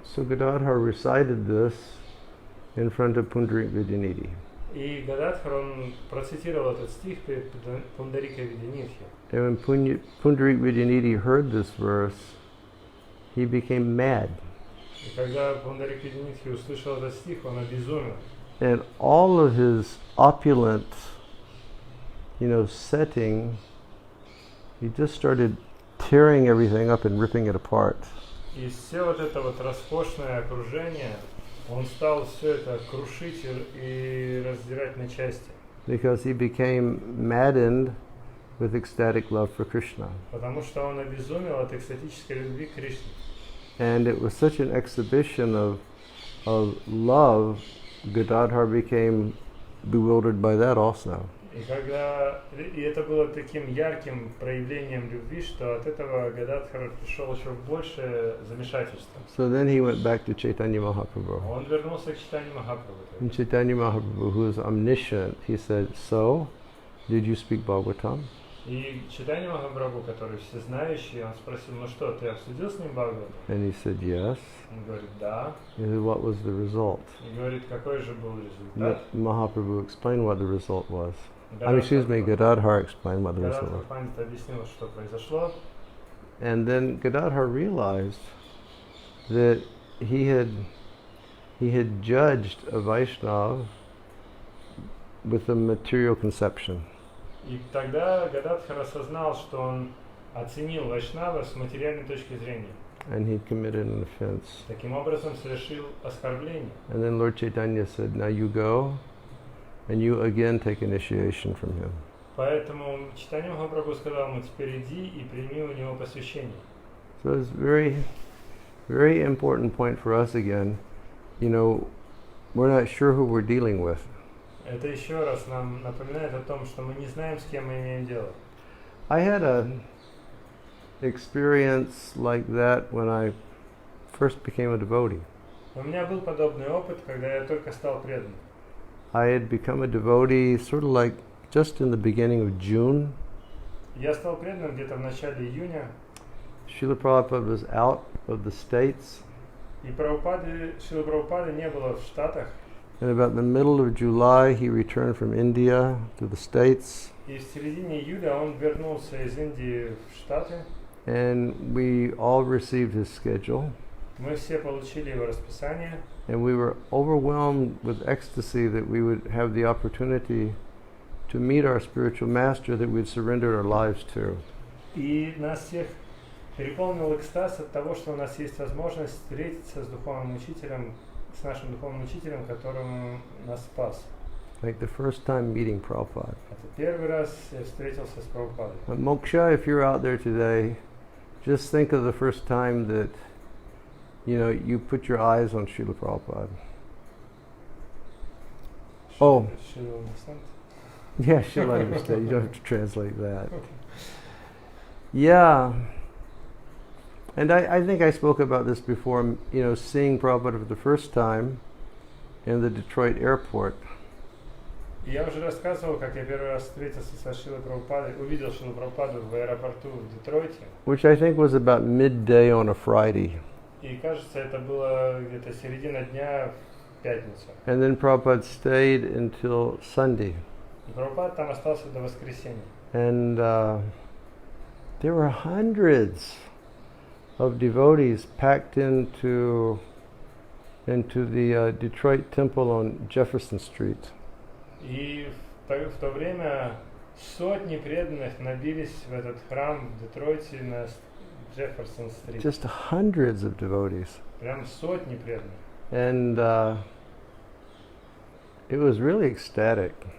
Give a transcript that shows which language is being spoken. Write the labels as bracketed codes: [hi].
[en] So Gadadhar recited this in front of Pundarik Vidyanidhi. [ru] И Гададхар, он процитировал этот стих перед Пундарикой Видянитхи. [en] And when Pundarik Vidyanidhi heard this verse, he became mad. [ru] И когда Пундарик Видянитхи услышал этот стих, он обезумел. [en] And all of his opulent, setting, he just started tearing everything up and ripping it apart. [ru] И все вот это вот роскошное окружение, он стал все это крушить и раздирать на части. [en] Because he became maddened with ecstatic love for Krishna. [ru] Потому что он обезумел от экстатической любви к Кришне. [en] And it was such an exhibition of love, Gadadhar became bewildered by that also. [ru] И это было таким ярким проявлением любви, что от этого Гададхар пришел еще в большее замешательство. [en] So then he went back to Chaitanya Mahaprabhu. [ru] Он вернулся к Чайтанье Махапрабху. [en] And Chaitanya Mahaprabhu, who is omniscient, he said, "So, did you speak Bhagavatam?" [ru] И Чайтанье Махапрабху, который всезнающий, он спросил, ну что, ты обсудил с ним Бхагавату? [en] And he said, "Yes." [ru] Он говорит, да. [en] He said, "What was the result?" [ru] И говорит, какой же был результат? [en] Mahaprabhu explained what the result was. [ru] Гададхар [en] Gadadhar explained what the result was. [ru] объяснил, что произошло. [en] And then Gadadhar realized that he had judged a Vaishnava with a material conception. [ru] И тогда Гададхар осознал, что он оценил Вайшнава с материальной точки зрения. [en] And he committed an offense. [ru] Таким образом совершил оскорбление. [en] And then Lord Chaitanya said, "Now you go, and you again take initiation from him." [ru] Поэтому Чайтанья Махапрабху сказал ему, теперь иди и прими у него посвящение. [en] So it's very, very important point for us again. We're not sure who we're dealing with. [ru] Это еще раз нам напоминает о том, что мы не знаем, с кем мы имеем дело. [en] I had an experience like that when I first became a devotee. [ru] У меня был подобный опыт, когда я только стал преданным. [en] I had become a devotee sort of like just in the beginning of June. [ru] Я стал преданным где-то в начале июня. [en] Srila Prabhupada was out of the States. [ru] И Шрилы Прабхупады не было в Штатах. [en] And about the middle of July, he returned from India to the States. [ru] И в середине июля он вернулся из Индии в Штаты. [en] And we all received his schedule. [ru] Мы все получили его расписание. [en] And we were overwhelmed with ecstasy that we would have the opportunity to meet our spiritual master that we'd surrendered our lives to. [ru] И нас всех переполнил экстаз от того, что у нас есть возможность встретиться с духовным учителем, с нашим духовным учителем, которому нас спас. [en] Like the first time meeting Prabhupada. [ru] Это первый раз я встретился с Прабхупадой. [en] Moksha, if you're out there today, just think of the first time that you put your eyes on Srila Prabhupada. Oh. She'll understand. Yeah, she'll understand. You don't have to translate that. Yeah. And I think I spoke about this before, seeing Prabhupada for the first time in the Detroit airport. [ru] Я уже рассказывал, как я первый раз встретился со Шрилой Прабхупадой, увидел Шрилу Прабхупаду в аэропорту в Детройте. [en] Which I think was about midday on a Friday. [ru] И кажется, это было где-то середина дня в пятницу. [en] And then Prabhupada stayed until Sunday. [ru] И Прабхупада там остался до воскресенья. [en] And there were hundreds of devotees packed into the Detroit temple on Jefferson Street. [ru] И в то время сотни преданных набились в этот храм в Детройте на Джефферсон-стрит. [en] Just hundreds of devotees. [ru] Прям сотни преданных. [en] And it was really ecstatic.